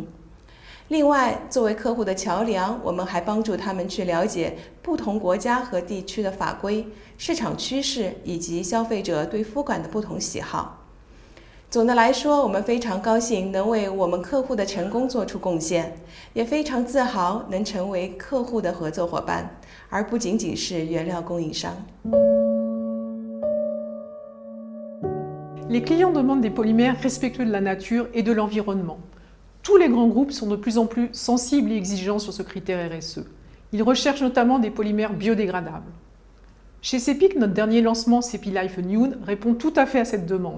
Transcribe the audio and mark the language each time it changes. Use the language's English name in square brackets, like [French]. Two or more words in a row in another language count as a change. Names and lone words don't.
[Chinese] 另外，作为客户的桥梁，我们还帮助他们去了解不同国家和地区的法规、市场趋势以及消费者对肤感的不同喜好。总的来说，我们非常高兴能为我们客户的成功做出贡献，也非常自豪能成为客户的合作伙伴，而不仅仅是原料供应商。 [French] Les clients demandent des polymères respectueux de la nature et de l'environnement. Tous les grands groupes sont de plus en plus sensibles et exigeants sur ce critère RSE. Ils recherchent notamment des polymères biodégradables. Chez Cepic, notre dernier lancement Cepilife Nude répond tout à fait à cette demande.